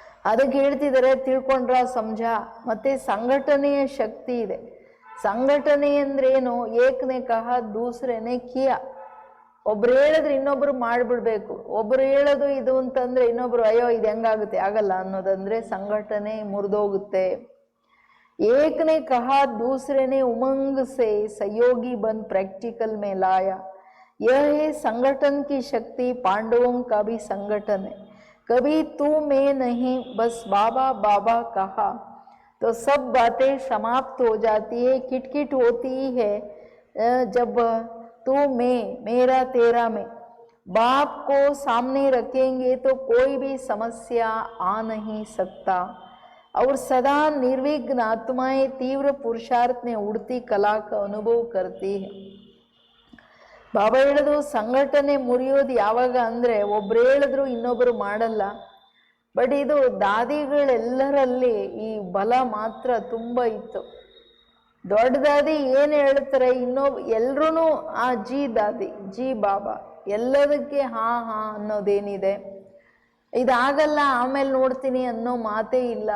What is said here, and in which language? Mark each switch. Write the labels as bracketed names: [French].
[Kannada] ಅದಕ್ಕೆ ಹೇಳ್ತಿದ್ದಾರೆ ತಿಳ್ಕೊಂಡ್ರ ಸಮಜ. ಮತ್ತು ಸಂಘಟನೆಯ ಶಕ್ತಿ ಇದೆ. ಸಂಘಟನೆ ಅಂದ್ರೇನು? [Hindi] ಏಕನೇ ಕಹ ದೂಸರೇನೆ ಕಿಯ. [Kannada] ಒಬ್ರು ಹೇಳಿದ್ರೆ ಇನ್ನೊಬ್ರು ಮಾಡಿಬಿಡ್ಬೇಕು, ಒಬ್ರು ಹೇಳೋದು ಇದು ಅಂತಂದರೆ ಇನ್ನೊಬ್ರು ಅಯ್ಯೋ ಇದು ಹೆಂಗಾಗುತ್ತೆ, ಆಗಲ್ಲ ಅನ್ನೋದಂದರೆ ಸಂಘಟನೆ ಮುರಿದೋಗುತ್ತೆ. [Hindi] एक ने कहा दूसरे ने उमंग से सहयोगी बन प्रैक्टिकल में लाया. यह है संगठन की शक्ति. पांडवों का भी संगठन है. कभी तू मैं नहीं, बस बाबा बाबा कहा तो सब बातें समाप्त हो जाती है. किटकिट होती है जब तू मैं, मेरा तेरा में. बाप को सामने रखेंगे तो कोई भी समस्या आ नहीं सकता. और सदा निर्विघ्न आत्माएं तीव्र पुरुषार्थ में उड़ती कला का अनुभव करती है. [Kannada] ಬಾಬಾ ಹೇಳೋದು ಸಂಘಟನೆ ಮುರಿಯೋದು ಯಾವಾಗ ಅಂದರೆ ಒಬ್ರು ಹೇಳಿದ್ರು ಇನ್ನೊಬ್ರು ಮಾಡಲ್ಲ. ಬಟ್ ಇದು ದಾದಿಗಳೆಲ್ಲರಲ್ಲಿ ಈ ಬಲ ಮಾತ್ರ ತುಂಬ ಇತ್ತು. ದೊಡ್ಡ ದಾದಿ ಏನು ಹೇಳ್ತಾರೆ ಎಲ್ರೂ ಆ ಜಿ ದಾದಿ, ಜಿ ಬಾಬಾ, ಎಲ್ಲದಕ್ಕೆ ಹಾ ಹಾ ಅನ್ನೋದೇನಿದೆ, ಇದಾಗಲ್ಲ ಆಮೇಲೆ ನೋಡ್ತೀನಿ ಅನ್ನೋ ಮಾತೇ ಇಲ್ಲ.